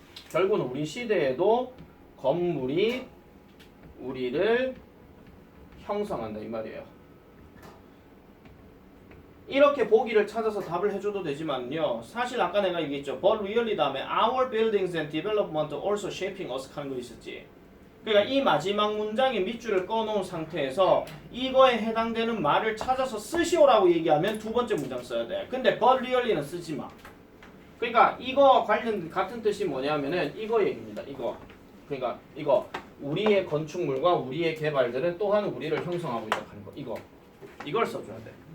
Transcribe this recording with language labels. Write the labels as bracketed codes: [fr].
[ko] 결국은 우리 시대에도 건물이 우리를 형성한다 이 말이에요. 이렇게 보기를 찾아서 답을 해줘도 되지만요. 사실 아까 내가 얘기했죠. [en] But really [ko] 다음에 [en] our buildings and development also shaping us [ko] 하는 거 있었지. 그러니까 이 마지막 문장에 밑줄을 꺼놓은 상태에서 이거에 해당되는 말을 찾아서 쓰시오라고 얘기하면 두 번째 문장 써야 돼. 근데 but really는 쓰지 마. 그러니까 이거 관련 같은 뜻이 뭐냐면은 이거 얘기입니다. 이거. 그러니까 이거 우리의 건축물과 우리의 개발들은 또한 우리를 형성하고 있다 하는 거. 이걸 써줘야 돼.